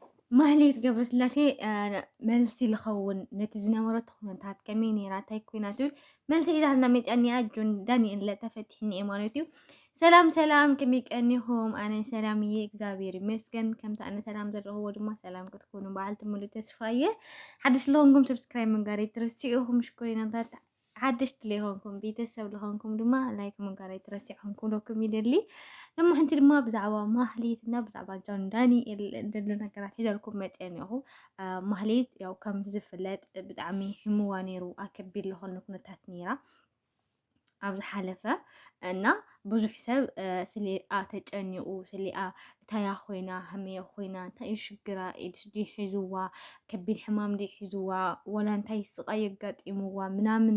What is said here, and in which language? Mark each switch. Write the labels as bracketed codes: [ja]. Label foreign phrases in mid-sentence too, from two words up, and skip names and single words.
[ti] ማህሌት ገብረስላሴ መልሲ ልኸውን ነቲ ዝነበረቶ ኩነታት ከመይ ነይራ እንታይ ኮይና ትብል መልሲ ሒዛትና መፅአኒያ ጆን ዳንኤል ተፈቲሕኒ እየ ማለት እዩ። ሰላም ሰላም ከመይ ቀኒኹም? ኣነ ሰላም እየ እግዚአብሔር ይመስገን። ከምቲ ኣነ ሰላም ዘለኽዎ ድማ ሰላም ክትኮኑ በዓልቲ ሙሉእ ተስፋ እየ። ሓድሽ ለኹንኩም ሰብስክራይብ ምግባር ኣይትረስዑኹም። ሽኮሪናታት ሓድሽቲ ለይኾንኩም ቤተሰብ ለኾንኩም ድማ ላይክ ምግባር ኣይትረስዑኹም ክብለኩም ይደሊ። لما حنتي ما بزعوا مهليت እና ብዛዕባ ጆን ዳንኤል ደሎ ነገራት ሒዘልኩም መፅአ እኒአኹ። ማህሌት ያው ከም ዝፍለጥ ብጣዕሚ ሕሙዋ ነይሩ ኣከቢድ ዝኾነ ኩነታት ነይራ ኣብ ዝሓለፈ እና ብዙሕ ሰብ ስሊኣ ተጨኒቑ ስሊኣ እንታያ ኮይና ሃመያ ኮይና እንታይ እዩ ሽግራ ኢድስ ዲ ሒዙዋ ከቢድ ሕማም ዲ ሒዙዋ ወላ እንታይ ስቃይ የጋጢምዋ ምናምን